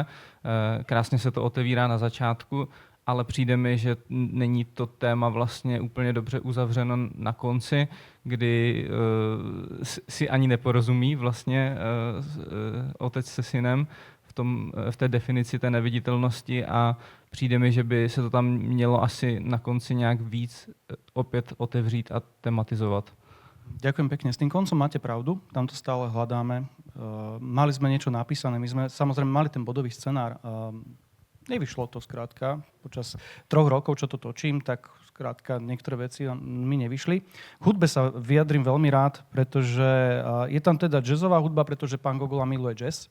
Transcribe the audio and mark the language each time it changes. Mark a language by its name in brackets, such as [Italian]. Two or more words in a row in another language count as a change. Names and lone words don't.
[Czech] Krásně se to otevírá na začátku, ale přijde mi, že není to téma vlastně úplně dobře uzavřeno na konci, kdy si ani neporozumí vlastně otec se synem v té definici té neviditelnosti a přijde mi, že by se to tam mělo asi na konci nějak víc opět otevřít a tematizovat. [Slovak] Ďakujem pekne. S tým koncom máte pravdu, tam to stále hľadáme. Mali sme niečo napísané, my sme samozrejme mali ten bodový scenár. Nevyšlo to skrátka. Počas 3 rokov, čo to točím, tak skrátka niektoré veci mi nevyšli. K hudbe sa vyjadrím veľmi rád, pretože je tam teda jazzová hudba, pretože pán Gogola miluje jazz.